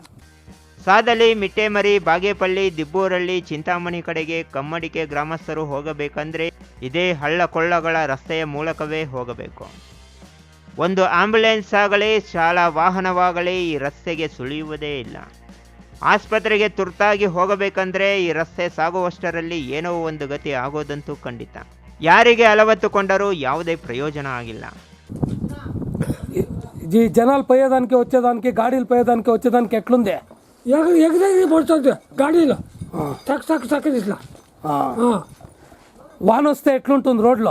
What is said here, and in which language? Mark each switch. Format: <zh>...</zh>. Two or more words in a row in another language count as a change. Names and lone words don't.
<kn>ಸಾದಲಿ, ಮಿಟ್ಟೆಮರಿ, ಬಾಗೇಪಲ್ಲಿ, ದಿಬ್ಬೂರಳ್ಳಿ, ಚಿಂತಾಮಣಿ ಕಡೆಗೆ ಕಮ್ಮಡಿಕೆ ಗ್ರಾಮಸ್ಥರು ಹೋಗಬೇಕಂದ್ರೆ ಇದೇ ಹಳ್ಳ ಕೊಳ್ಳಗಳ ರಸ್ತೆಯ ಮೂಲಕವೇ ಹೋಗಬೇಕು. ಒಂದು ಆಂಬ್ಯುಲೆನ್ಸ್ ಆಗಲಿ, ಶಾಲಾ ವಾಹನವಾಗಲಿ ಈ ರಸ್ತೆಗೆ ಸುಳಿಯುವುದೇ ಇಲ್ಲ. ಆಸ್ಪತ್ರೆಗೆ ತುರ್ತಾಗಿ ಹೋಗಬೇಕಂದ್ರೆ ಈ ರಸ್ತೆ ಸಾಗುವಷ್ಟರಲ್ಲಿ ಏನೋ ಒಂದು ಗತಿ ಆಗೋದಂತೂ ಖಂಡಿತ. ಯಾರಿಗೆ అలవత్తుಕೊಂಡರೂ ಯಾವುದೇ ప్రయోజన ಆಗಿಲ್ಲ.</kn> <te>జనాలు పోయేదానికి వచ్చేదానికి గాడీలు పోయేదానికి వచ్చేదానికి ఎట్లుంది? ఎగదగి పడుతుంది గాడీలో చక్క చక్క చక్క ఇట్లా. వాన వస్తే ఎట్లుంటుంది రోడ్లో?</te>